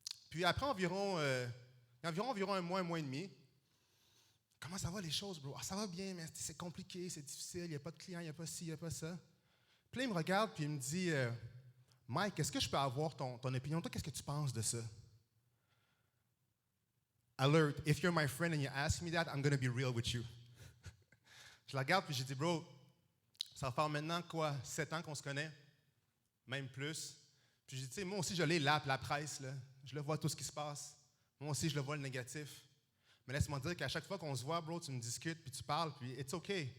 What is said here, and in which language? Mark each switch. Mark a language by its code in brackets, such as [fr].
[fr] Puis après environ 1 mois, 1 mois et demi, comment ça va les choses, bro? Ça va bien, mais c'est compliqué, c'est difficile, il n'y a pas de clients, il n'y a pas ci, il n'y a pas ça. Puis là, il me regarde puis il me dit, Mike, est-ce que je peux avoir ton opinion? Toi, qu'est-ce que tu penses de ça? [en] Alert, if you're my friend and you ask me that, I'm going to be real with you. [fr] Je la regarde puis j'ai dit, bro, ça va faire maintenant quoi, 7 ans qu'on se connaît, même plus. Puis j'ai dit, tu sais, moi aussi, je lis la presse, là. Je le vois tout ce qui se passe. Moi aussi, je le vois le négatif. Mais laisse-moi dire qu'à chaque fois qu'on se voit, bro, tu me discutes, puis tu parles, puis [en] it's OK.